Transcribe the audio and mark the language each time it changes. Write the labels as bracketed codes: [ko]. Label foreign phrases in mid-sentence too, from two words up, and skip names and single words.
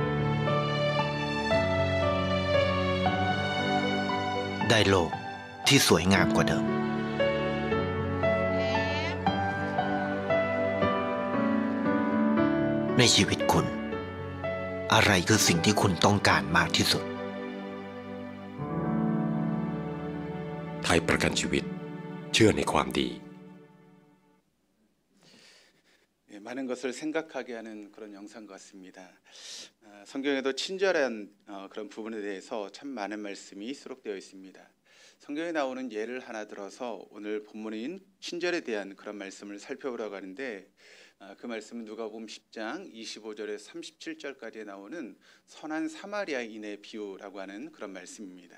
[th] ได้โลกที่สวยงามกว่าเดิม ในชีวิตคุณ อะไรคือสิ่งที่คุณต้องการมากที่สุด ไทยประกันชีวิตเชื่อในความดี [ko] 많은 것을 생각하게 하는 그런 영상 같습니다. 성경에도 친절한 그런 부분에 대해서 참 많은 말씀이 수록되어 있습니다. 성경에 나오는 예를 하나 들어서 오늘 본문인 친절에 대한 그런 말씀을 살펴보려고 하는데 그 말씀은 누가복음 10장 25절에서 37절까지에 나오는 선한 사마리아인의 비유라고 하는 그런 말씀입니다.